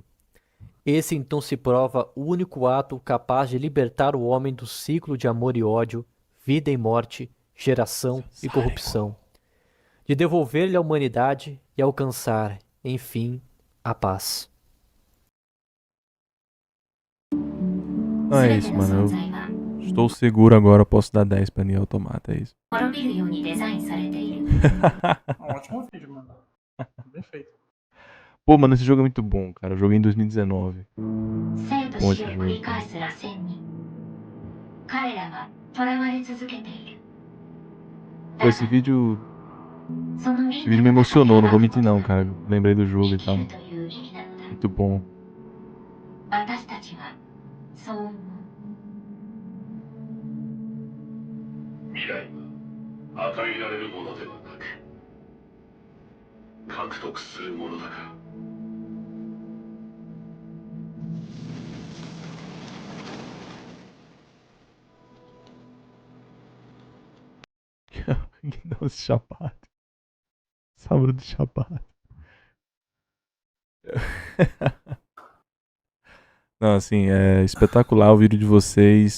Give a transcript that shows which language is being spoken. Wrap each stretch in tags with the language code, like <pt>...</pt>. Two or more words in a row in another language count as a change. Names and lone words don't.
<pt>Esse então se prova o único ato capaz de libertar o homem do ciclo de amor e ódio, vida e morte, geração e corrupção, de devolver-lhe a humanidade e alcançar, enfim, a paz. não é isso, mano. Eu estou seguro agora, eu posso dar 10 pra Nier Automata, é isso.</pt> <ja>滅びるようにデザインされている</ja> <pt>Um ótimo vídeo, mano. Bem feito. Pô, mano, esse jogo é muito bom, cara. Eu joguei em 2019.</pt> <ja>生と</ja> <pt>Bom</pt> <ja>死</ja> <pt>esse</pt> <ja>を繰</ja> <pt>jogo.</pt> <ja>り返す螺旋に彼らは囚われ続けている</ja> <pt>Pô, esse vídeo</pt> <ja>その銀</ja> <pt>Esse vídeo me emocionou, não vou mentir não, cara. Lembrei do jogo e</pt> <ja>生き</ja> <pt>tal.</pt> <ja>るという意味なのだ</ja> <pt>Muito bom.</pt> <ja>私たちはそう思う未来は与えられるものではなく獲得するものだから</ja> <pt>Nossa, chapado. Sábado de chapado. Não, assim, é espetacular o vídeo de vocês.</pt>